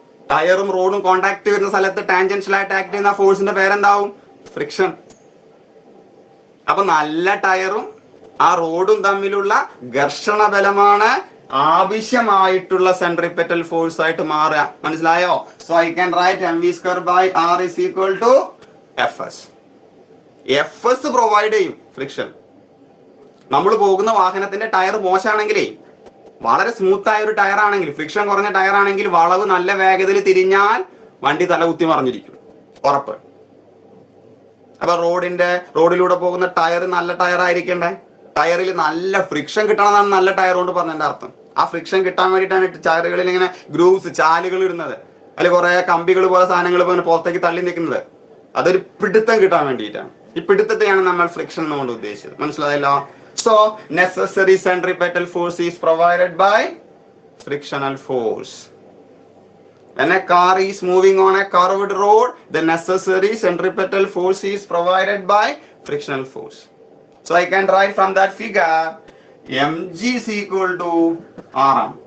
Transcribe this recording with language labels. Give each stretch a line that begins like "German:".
Malayalam: ടയറും റോഡും കോണ്ടാക്ട് വരുന്ന സ്ഥലത്ത് ടാൻജൻഷ്യലായിട്ട് ആക്ട് ചെയ്യുന്ന ഫോഴ്സിന്റെ പേരെന്താവും? ഫ്രിക്ഷൻ. അപ്പൊ നല്ല ടയറും ആ റോഡും തമ്മിലുള്ള ഘർഷണ ബലമാണ് ആവശ്യമായിട്ടുള്ള സെൻട്രിപെറ്റൽ ഫോഴ്സ് ആയിട്ട് മാറുക. മനസ്സിലായോ?
English: So I can write mv²/r is equal to fs.
Malayalam: fs provide ചെയ്യും ഫ്രിക്ഷൻ. നമ്മൾ പോകുന്ന വാഹനത്തിന്റെ ടയർ മോശമാണെങ്കിലേ, വളരെ സ്മൂത്ത് ആയ ഒരു ടയർ ആണെങ്കിൽ, ഫ്രിക്ഷൻ കുറഞ്ഞ ടയർ ആണെങ്കിൽ, വളവ് നല്ല വേഗതയിൽ തിരിഞ്ഞാൽ വണ്ടി തല കുത്തി മറിഞ്ഞിരിക്കും, ഉറപ്പ്. അപ്പൊ റോഡിലൂടെ പോകുന്ന ടയർ നല്ല ടയർ ആയിരിക്കണ്ടേ? ടയറിൽ നല്ല ഫ്രിക്ഷൻ കിട്ടണമെന്നാണ് നല്ല ടയർ കൊണ്ട് പറഞ്ഞതിന്റെ അർത്ഥം. ആ ഫ്രിക്ഷൻ കിട്ടാൻ വേണ്ടിയിട്ടാണ് ടയറുകളിൽ ഇങ്ങനെ ഗ്രൂവ്സ്, ചാലുകൾ ഇടുന്നത്, അല്ലെങ്കിൽ കുറെ കമ്പികൾ പോലെ സാധനങ്ങൾ പുറത്തേക്ക് തള്ളി നിൽക്കുന്നത്. അതൊരു പിടുത്തം കിട്ടാൻ വേണ്ടിയിട്ടാണ്. ഈ പിടുത്തത്തെയാണ് നമ്മൾ ഫ്രിക്ഷൻ എന്നുകൊണ്ട് ഉദ്ദേശിച്ചത്. മനസ്സിലായല്ലോ?
English: So necessary centripetal force is provided by frictional force. When a car is moving on a curved road, the necessary centripetal force is provided by frictional force. So I can write from that figure mg is equal to r.